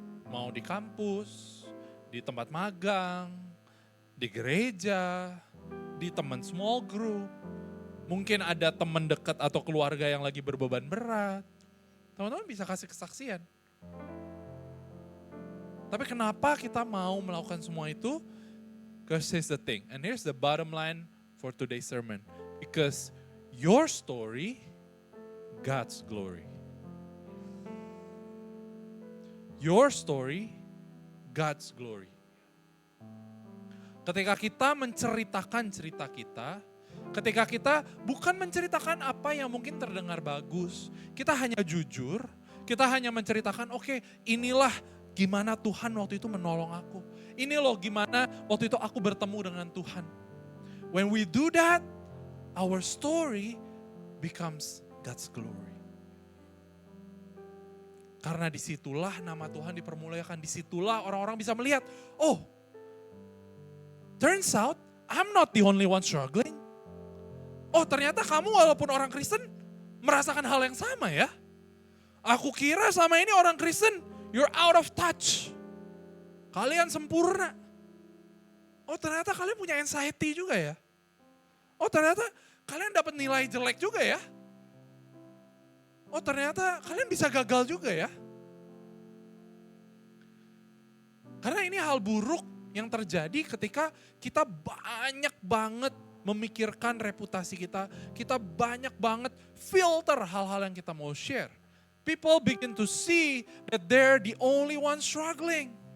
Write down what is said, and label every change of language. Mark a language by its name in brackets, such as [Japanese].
[Indonesian] Mau di kampus, di tempat magang, di gereja, di teman small group. Mungkin ada teman dekat atau keluarga yang lagi berbeban berat. Teman-teman bisa kasih kesaksian. Tapi kenapa kita mau melakukan semua itu? [English] Because here's the thing. And here's the bottom line for today's sermon. Because your story, God's glory. Your story, God's glory. [Indonesian] Ketika kita menceritakan cerita kita, ketika kita bukan menceritakan apa yang mungkin terdengar bagus, kita hanya jujur, kita hanya menceritakan, oke, inilah gimana Tuhan waktu itu menolong aku. Ini loh gimana waktu itu aku bertemu dengan Tuhan. [English] When we do that, our story becomes God's glory. [Indonesian] Karena disitulah nama Tuhan dipermuliakan, disitulah orang-orang bisa melihat, oh, [English] turns out I'm not the only one struggling. [Indonesian] Oh ternyata kamu walaupun orang Kristen merasakan hal yang sama ya. Aku kira sama ini orang Kristen, [English] you're out of touch. [Indonesian] Kalian sempurna. Oh ternyata kalian punya anxiety juga ya. Oh ternyata kalian dapat nilai jelek juga ya. Oh ternyata kalian bisa gagal juga ya. Karena ini hal buruk yang terjadi ketika kita banyak banget memikirkan reputasi kita. Kita banyak banget filter hal-hal yang kita mau share. [English] People begin to see that they're the only one struggling.